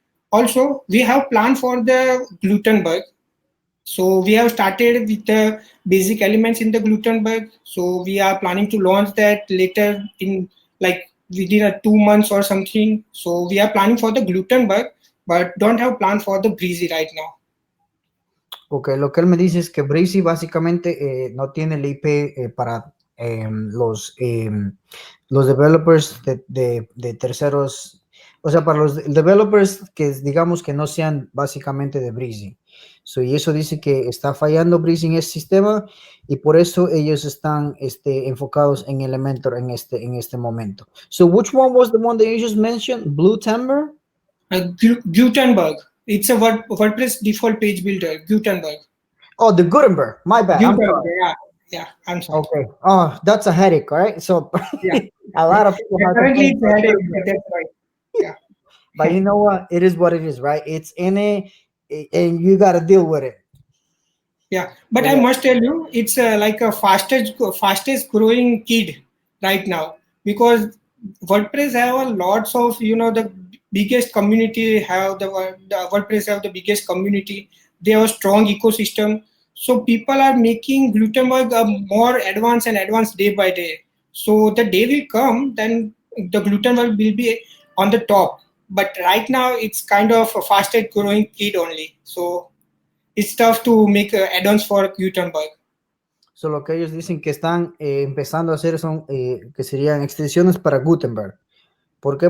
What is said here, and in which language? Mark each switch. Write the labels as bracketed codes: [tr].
[en] Also, we have plan for the Gutenberg. So we have started with the basic elements in the Gutenberg. So we are planning to launch that later in like within 2 months or something. So we are planning for the Gutenberg, but don't have plan for the Breezy right now. [es] Ok, lo que él me dice es que Breezy básicamente no tiene el IP para los developers de terceros, o sea, para los developers que digamos que no sean básicamente de Breezy. So, y eso dice que está fallando Breezy en ese sistema y por eso ellos están enfocados en Elementor en este momento. [en] So, which one was the one that you just mentioned? Blue Timber? Gutenberg. It's a WordPress default page builder. Gutenberg. Oh, the Gutenberg. My bad. I'm Gutenberg. sorry. Yeah. Yeah. I'm sorry. Okay. Oh, that's a headache, right? So Yeah. a lot of people have Currently, complained it's about headache. Gutenberg. That's right. Yeah. But you know what? It is what it is, right? It's in it, and you got to deal with it. Yeah, but So, I yeah. must tell you, it's like a fastest growing kid right now because WordPress have a lots of the biggest community have the WordPress have the biggest community. They have a strong ecosystem, so people are making Gutenberg more advanced and advanced day by day. So the day will come, then the Gutenberg will be on the top. But right now, it's kind of a fastest growing kid only. So it's tough to make add-ons for Gutenberg. [es] So, lo que ellos dicen que están empezando a hacer son que serían extensiones para Gutenberg. ¿Por qué?